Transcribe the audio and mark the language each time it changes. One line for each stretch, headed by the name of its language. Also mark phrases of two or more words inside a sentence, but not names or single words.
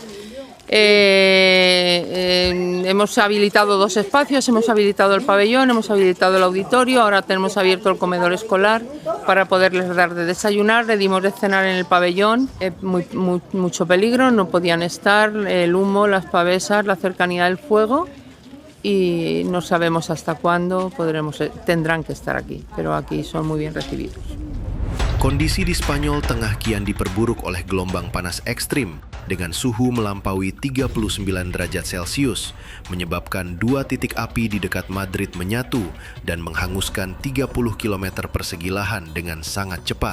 Spanish: Hemos habilitado 2 espacios, hemos habilitado el pabellón, hemos habilitado el auditorio, ahora tenemos abierto el comedor escolar para poderles dar de desayunar. Le dimos de cenar en el pabellón, mucho peligro, no podían estar, el humo, las pavesas, la cercanía del fuego, y no sabemos hasta cuándo tendrán que estar aquí, pero aquí son muy bien recibidos.
Indonesian: Kondisi di Spanyol tengah kian diperburuk oleh gelombang panas ekstrim dengan suhu melampaui 39 derajat Celcius, menyebabkan 2 titik api di dekat Madrid menyatu dan menghanguskan 30 km persegi lahan dengan sangat cepat.